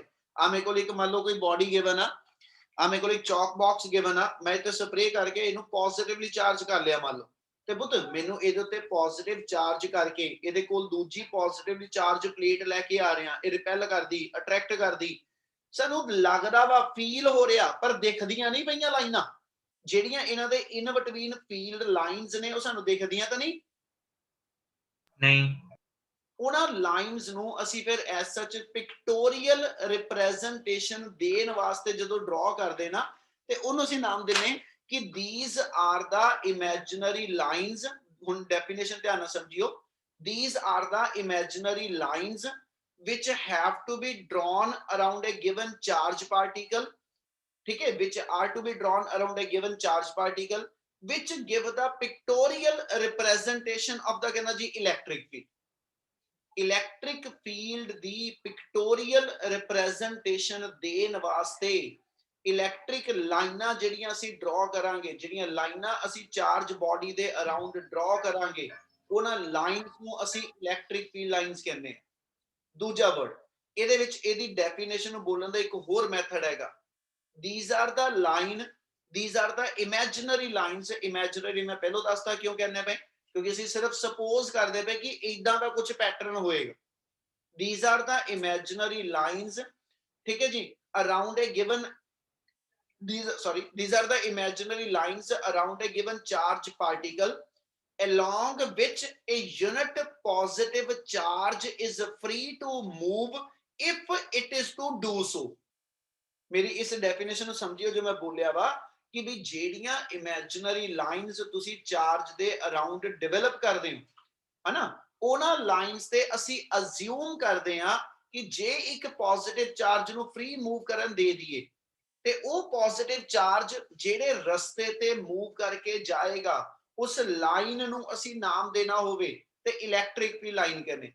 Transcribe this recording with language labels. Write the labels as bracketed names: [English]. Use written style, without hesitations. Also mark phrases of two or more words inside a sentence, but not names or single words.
[Punjabi] ਆ ਮੇਰੇ ਕੋਲ ਇੱਕ ਮੰਨ ਲਓ ਕੋਈ [English] body given [Punjabi] ਆ ਮੇਰੇ ਕੋਲ ਇੱਕ [English] chalk box given [Punjabi] ਆ, ਮੈਂ ਇੱਥੇ ਸਪਰੇ ਕਰਕੇ ਇਹਨੂੰ [English] positively charge [Punjabi] ਕਰ ਲਿਆ ਮੰਨ ਲਓ, ਤੇ ਪੁੱਤ ਮੈਨੂੰ ਇਹਦੇ ਉੱਤੇ [English] positive charge [Punjabi] ਕਰਕੇ ਇਹਦੇ ਕੋਲ ਦੂਜੀ [English] positively charge plate [Punjabi] ਲੈ ਕੇ ਆ ਰਿਹਾ, ਇਹ ਰਿਪੈਲ ਕਰਦੀ, ਅਟਰੈਕਟ ਕਰਦੀ, ਸਾਨੂੰ ਲੱਗਦਾ ਵਾ, ਫੀਲ ਹੋ ਰਿਹਾ, ਪਰ ਦਿਖਦੀਆਂ ਨਹੀਂ ਪਈਆਂ ਲਾਈਨਾਂ ਜਿਹੜੀਆਂ ਇਹਨਾਂ ਦੇ [English] in between field lines [Punjabi] ਨੇ, ਉਹ ਸਾਨੂੰ ਦਿਖਦੀਆਂ ਤਾਂ ਨਹੀਂ। ਉਹਨਾਂ ਲਾਈਨਸ ਨੂੰ ਅਸੀਂ ਫਿਰ [English] as such pictorial representation [Punjabi] ਦੇਣ ਵਾਸਤੇ ਜਦੋਂ ਡਰਾ ਕਰਦੇ ਨਾ, ਤੇ ਉਹਨੂੰ ਅਸੀਂ ਨਾਮ ਦਿੰਨੇ ਕਿ [English] these are the imaginary lines। [Punjabi] ਹੁਣ ਡੈਫੀਨੇਸ਼ਨ ਧਿਆਨ ਨਾਲ ਸਮਝਿਓ, [English] these are the imaginary lines which have to be drawn around a given charge particle, [Hindi] ठीक है, [English] which are to be drawn around a given charge particle which give the pictorial representation of the [Hindi] कहना जी [English] electric field. electric field [Punjabi] ਦੀ [English] pictorial representation [Punjabi] ਦੇਣ ਵਾਸਤੇ ਇਲੈਕਟ੍ਰਿਕ ਲਾਈਨਾਂ ਜਿਹੜੀਆਂ ਅਸੀਂ ਡਰਾ ਕਰਾਂਗੇ, ਜਿਹੜੀਆਂ ਲਾਈਨਾਂ ਅਸੀਂ [English] charge body [Punjabi] ਦੇ ਅਰਾਊਂਡ ਡਰਾ ਕਰਾਂਗੇ, ਉਹਨਾਂ ਲਾਈਨਸ ਨੂੰ ਅਸੀਂ [English] electric field lines [Punjabi] ਕਹਿੰਦੇ ਹਾਂ। ਦੂਜਾ ਵਰਡ ਇਹਦੇ ਵਿੱਚ ਇਹਦੀ ਡੈਫੀਨੇਸ਼ਨ ਨੂੰ ਬੋਲਣ ਦਾ ਇੱਕ ਹੋਰ ਮੈਥਡ ਹੈਗਾ, [English] these are the line, these are the imaginary lines। [Punjabi] imaginary [Hindi] मैं पहले [Punjabi] ਦੱਸਦਾ ਕਿਉਂ ਕਹਿੰਦੇ ਪਏ, क्योंकि ਅਸੀਂ ਸਿਰਫ ਸਪੋਜ਼ ਕਰਦੇ ਪਏ ਕਿ ਇਦਾਂ ਦਾ ਕੁਝ ਪੈਟਰਨ ਹੋਏਗਾ। [English] these are the imaginary lines, [Hindi] ठीक है जी, [English] around a given these are the imaginary lines around a given charge particle along which a unit positive charge is free to move if it is to do so। [Hindi] मेरी इस डेफिनेशन [Punjabi] ਨੂੰ ਸਮਝਿਓ ਜੋ ਮੈਂ ਬੋਲਿਆ ਵਾ ਕਿ ਵੀ ਜਿਹੜੀਆਂ [English] imaginary lines [Punjabi] ਤੁਸੀਂ ਚਾਰਜ ਦੇ ਅਰਾਊਂਡ ਡਿਵੈਲਪ ਕਰਦੇ ਹੋ ਹਨਾ, ਉਹਨਾਂ ਲਾਈਨਸ ਤੇ ਅਸੀਂ ਅਸਿਊਮ ਕਰਦੇ ਹਾਂ ਕਿ ਜੇ ਇੱਕ [English] positive charge [Punjabi] ਨੂੰ [English] free move [Punjabi] ਕਰਨ ਦੇ ਦਈਏ ਤੇ ਉਹ [English] positive charge [Punjabi] ਜਿਹੜੇ ਰਸਤੇ ਤੇ ਮੂਵ ਕਰਕੇ ਜਾਏਗਾ ਉਸ ਲਾਈਨ ਨੂੰ ਅਸੀਂ ਨਾਮ ਦੇਣਾ ਹੋਵੇ ਤੇ [English] electric field line [Punjabi] ਕਹਿੰਦੇ।